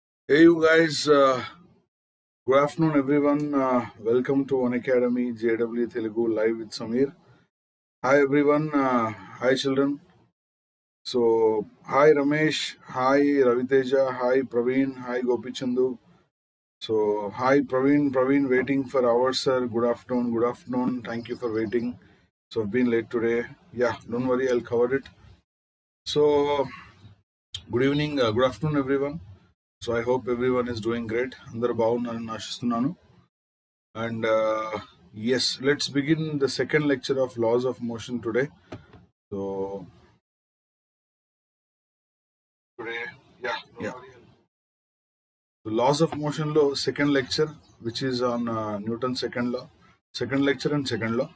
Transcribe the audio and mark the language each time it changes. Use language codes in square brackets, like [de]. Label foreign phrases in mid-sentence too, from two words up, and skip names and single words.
[en] Hey, you guys. Good afternoon, everyone. Welcome to Unacademy JEE Telugu live with Sameer. Hi, everyone. Hi, children. So, hi, Ramesh. Hi, Raviteja. Hi, Praveen. Hi, Gopichandu. So, hi, Praveen. Praveen, waiting for hours, sir. Good afternoon. Good afternoon. Thank you for waiting. So, I've been late today. Yeah, don't worry. I'll cover it. So, good evening. Good afternoon, everyone. So, I hope everyone is doing great. [te] అందరూ బాగున్నారని ఆశిస్తున్నాను. [en] And yes, let's begin the second lecture of laws of motion today. So today, yeah. The laws of motion law, second lecture, which is on Newton's second law, second lecture and second law.